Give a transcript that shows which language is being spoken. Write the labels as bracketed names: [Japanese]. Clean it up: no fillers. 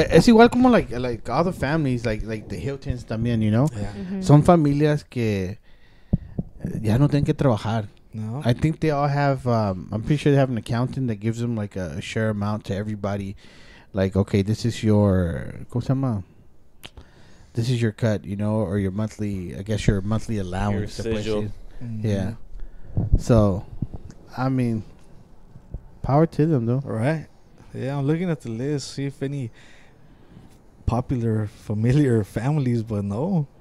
[Spanish] Es igual como [English] like all the families, like the Hiltons [Spanish] también, [English] you know? Yeah. Mhm. [Spanish] Son familias que ya no tienen que trabajar. No. [English] I think they all have, I'm pretty sure they have an accountant that gives them like a share amount to everybody. Like, okay, this is your, [Spanish] ¿cómo se llama? [English] This is your cut, you know, or your monthly, I guess your monthly allowance. Your [Spanish] se puede [English] residual. [Spanish] decir. [English] Mhm. Yeah. So, I mean, power to them, though. All right. Yeah, I'm looking at the list, see if any popular, familiar families, but no.